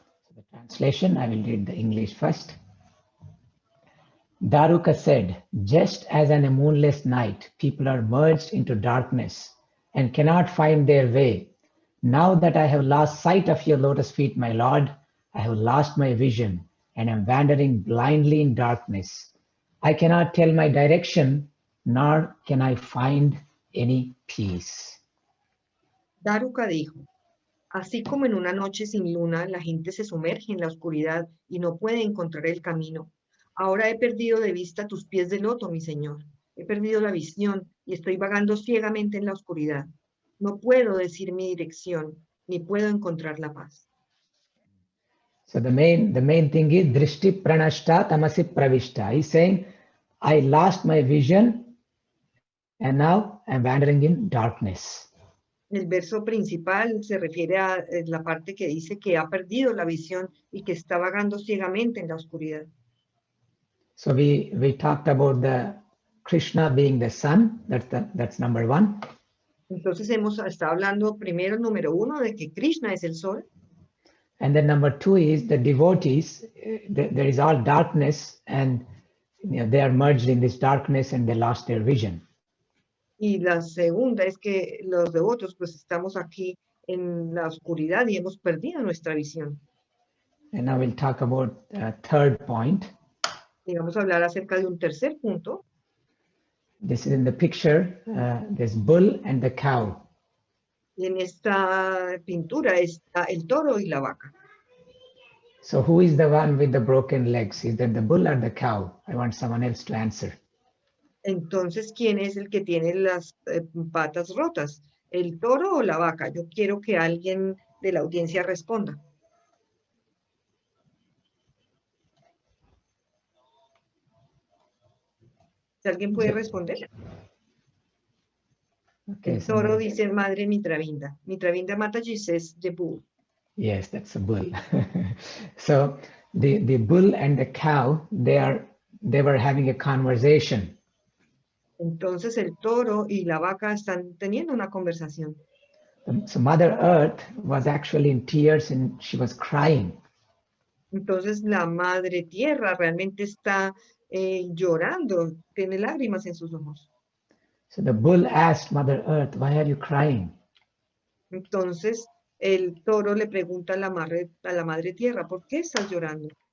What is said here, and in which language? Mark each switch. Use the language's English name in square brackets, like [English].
[English] So the translation, I will read the English first. Daruka said, just as on a moonless night, people are merged into darkness and cannot find their way. Now that I have lost sight of your lotus feet, my Lord, I have lost my vision and am wandering blindly in darkness. I cannot tell my direction, nor can I find any peace. [Spanish] Daruka dijo, así como en una noche sin luna la gente se sumerge en la oscuridad y no puede encontrar el camino, ahora he perdido de vista tus pies de loto, mi Señor. He perdido la visión y estoy vagando ciegamente en la oscuridad. No puedo decir mi dirección, ni puedo encontrar la paz. [English] So the main thing is [Sanskrit] drishti pranashta tamasi pravishta. [English] He's saying, I lost my vision and now I'm wandering in darkness. [Spanish] El verso principal se refiere a la parte que dice que ha perdido la visión y que está vagando ciegamente en la oscuridad. [English] So we talked about the Krishna being the sun. That's number one. [Spanish] Entonces hemos estado hablando primero, número uno, de que Krishna es el sol. [English] And then number two is the devotees. There is all darkness, and they are merged in this darkness and they lost their vision. [Spanish] Y la segunda es que los devotos pues estamos aquí en la oscuridad y hemos perdido nuestra visión. [English] And now we'll talk about third point. [Spanish] Y vamos a hablar acerca de un tercer punto. [English] This is in the picture, this bull and the cow. [Spanish] Y en esta pintura está el toro y la vaca. [English] So who is the one with the broken legs? Is that the bull or the cow? I want someone else to answer. [Spanish] Entonces, ¿quién es el que tiene las patas rotas? ¿El toro o la vaca? Yo quiero que alguien de la audiencia responda. Si alguien puede responder. [English] Okay, [Spanish] El toro dice, Madre Mitravinda. [English] Mitravinda Mataji says the bull. Yes, that's a bull. So the bull and the cow, they were having a conversation. [Spanish] Entonces el toro y la vaca están teniendo una conversación. [English] So Mother Earth was actually in tears and she was crying. [Spanish] Entonces la Madre Tierra realmente está llorando, tiene lágrimas en sus ojos. [English] So the bull asked Mother Earth, why are you crying? [Spanish] Entonces el toro le pregunta a la Madre Tierra, ¿por qué estás llorando?